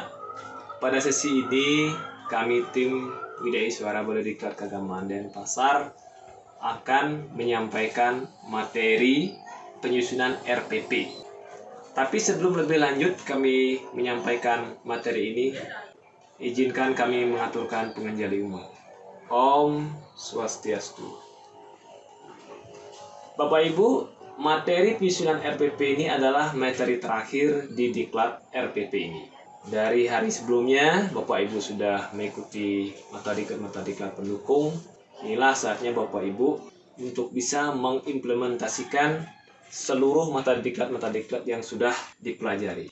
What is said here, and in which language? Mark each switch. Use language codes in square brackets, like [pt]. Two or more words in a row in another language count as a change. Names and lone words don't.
[id] Pada sesi ini kami tim Widai Suara Balai Diklat Kagaman Denpasar akan menyampaikan materi penyusunan RPP. Tapi sebelum lebih lanjut kami menyampaikan materi ini, izinkan kami mengaturkan penganjali umat. Om Swastiastu. Bapak Ibu, materi penyusunan RPP ini adalah materi terakhir di diklat RPP ini. Dari hari sebelumnya, Bapak Ibu sudah mengikuti materi diklat pendukung. Inilah saatnya Bapak Ibu untuk bisa mengimplementasikan seluruh materi diklat yang sudah dipelajari.